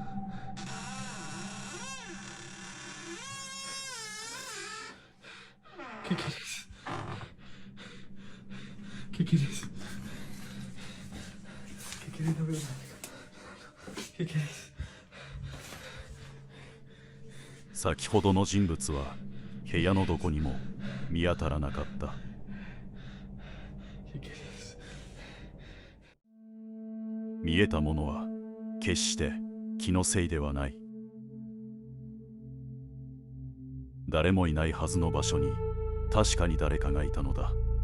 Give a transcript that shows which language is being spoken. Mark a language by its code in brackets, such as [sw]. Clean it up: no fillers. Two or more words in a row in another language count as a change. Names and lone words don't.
[es] ¿Qué quieres? ¿Qué quieres? ¿Qué quieres? No veo nada. ¿Qué quieres? [ja] 先ほどの人物は部屋のどこにも見当たらなかった。見えたものは決して気のせいではない。誰もいないはずの場所に確かに誰かがいたのだ。